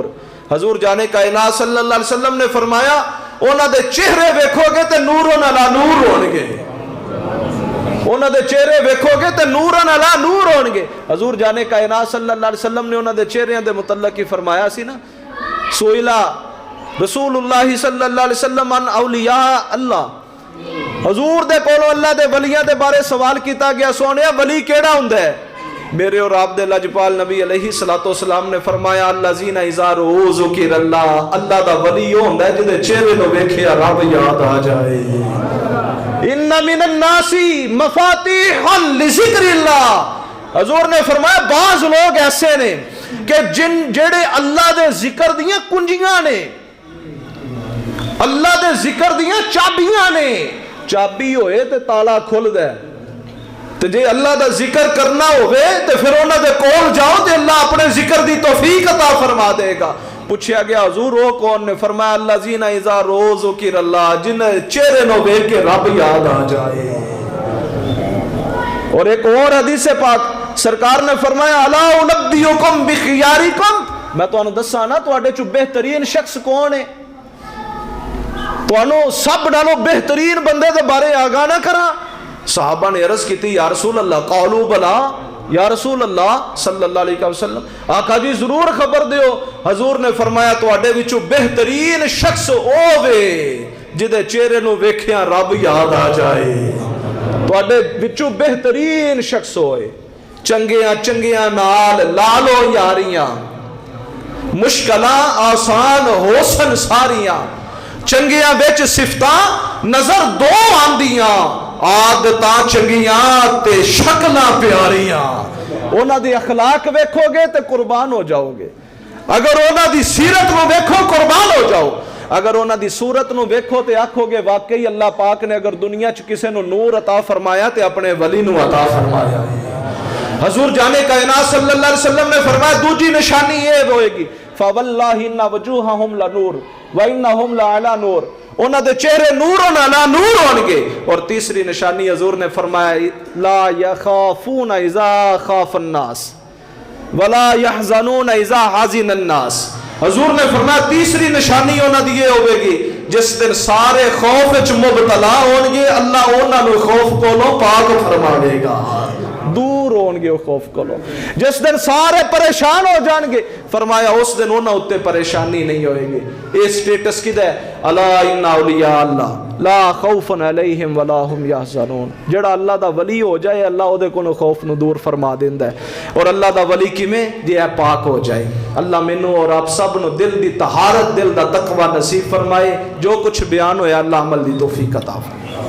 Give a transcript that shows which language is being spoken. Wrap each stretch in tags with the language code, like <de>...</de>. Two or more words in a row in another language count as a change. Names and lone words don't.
<pa>حضور جانے کائنات</pa> <ar>صلی اللہ علیہ وسلم</ar> <pa>نے فرمایا انہوں دے چہرے ویکھو گے تے</pa> <ar>نورن علی نور</ar> <pa>ہون گے, انہوں دے چہرے ویکھو گے تے</pa> <ar>نورن علی نور</ar> <pa>ہون گے. حضور جانے کائنات</pa> <ar>صلی اللہ علیہ وسلم</ar> <pa>نے انہوں دے چہرے دے متعلق ہی فرمایا سی نا,</pa> <ar>سوئلہ رسول اللہ صلی اللہ علیہ وسلم ان اولیاء اللہ,</ar> <pa>حضور دے کولو اللہ دے ولیاں دے بارے سوال کیتا گیا سونیا ولی کیڑا ہوندا ہے, میرے اور آپ دے لجپال نبی</pa> <ar>علیہ الصلوۃ والسلام</ar> <pa>نے فرمایا</pa> <ar>الذین اذا رؤوا ذکر اللہ,</ar> <pa>اللہ دا ولی وہ ہوندا ہے جدے چہرے نو ویکھیا رب یاد آ جائے.</pa> <ar>ان من الناس مفاتیح لذکر اللہ,</ar> <pa>حضور نے فرمایا بعض لوگ ایسے نے کہ جڑے اللہ دے ذکر دیاں کنجیاں نے, اللہ دے ذکر دیاں چابیاں نے, چابی ہوئے تے تالا کھل دے, تے جے اللہ دا ذکر کرنا ہوئے تے پھر انہاں دے کول جاؤ تے اللہ اپنے ذکر دی توفیق عطا فرما دے گا. پوچھا گیا حضور وہ کون نے, فرمایا</pa> <ar>الذین اذا رؤوا ذکر اللہ,</ar> <pa>جن چہرے نو ویکھ کے رب یاد آ جائے. اور ایک اور حدیث پاک سرکار نے فرمایا</pa> <ar>الا انبئکم بخیارکم,</ar> <pa>میں تانوں دساں نا تواڈے چوں بہترین شخص کون ہے, تانوں سب نالوں بہترین بندے دے بارے آگاہ نہ کراں. صحابہ نے عرض کی تھی</pa> <ar>یا رسول اللہ, قالوا بلا یا رسول اللہ صلی اللہ علیہ وسلم,</ar> <pa>آقا جی ضرور خبر دیو. حضور نے فرمایا تواڈے وچوں بہترین شخص اوے جدے چہرے نو ویکھیا رب یاد آ جائے. تواڈے وچوں بہترین شخص ہوئے چنگیاں چنگیاں نال لالو یاریاں, مشکلاں آسان ہوسن ساریاں, چنگیاں وچ صفتاں نظر دو آندیاں, عادتاں چنگیاں تے شکلاں پیاریاں. انہاں دی اخلاق ویکھو گے تے قربان ہو جاؤ گے, اگر انہاں دی سیرت نو ویکھو قربان ہو جاؤ, اگر انہاں دی صورت نو ویکھو تے آکھو گے واقعی اللہ پاک نے اگر دنیا چ کسے نو نور عطا فرمایا تے اپنے ولی نو عطا فرمایا. حضور جانے کائنات</pa> <ar>صلی اللہ علیہ وسلم</ar> <pa>نے فرمایا دوسری نشانی یہ ہوئے گی</pa> <ar>فواللہ ان وجوہہم لنور وانہم لعلی نور,</ar> <pa>انہاں دے چہرے</pa> <ar>نورن علی نور</ar> <pa>ہون گے. اور تیسری نشانی حضور نے فرمایا</pa> <ar>لا یخافون اذا خاف الناس ولا یحزنون اذا حزن الناس.</ar> <pa>حضور نے فرمایا تیسری نشانی انہاں دی یہ ہوئے گی جس دن سارے خوف وچ مبتلا ہون گے اللہ انہاں نو خوف کولوں پاک فرماوے گا, دور ہون گے خوف کولو. جس دن سارے پریشان ہو جان گے فرمایا اس دن انہاں اتے پریشانی نہیں ہوئے گی. اے سٹیٹس کدھا ہے</pa> <ar>الا ان اولیاء اللہ لا خوف علیہم ولا هم یحزنون.</ar> <pa>جڑا اللہ دا ولی ہو جائے اللہ دے کولوں خوف نو دور فرما دیندا ہے. اور اللہ دا ولی کیویں جے پاک ہو جائے. اللہ مینوں اور آپ سب نو دل دی طہارت دل دا تقوی نصیب فرمائے. جو کچھ بیان ہویا اللہ عمل دی توفیق عطا فرمائے.</pa>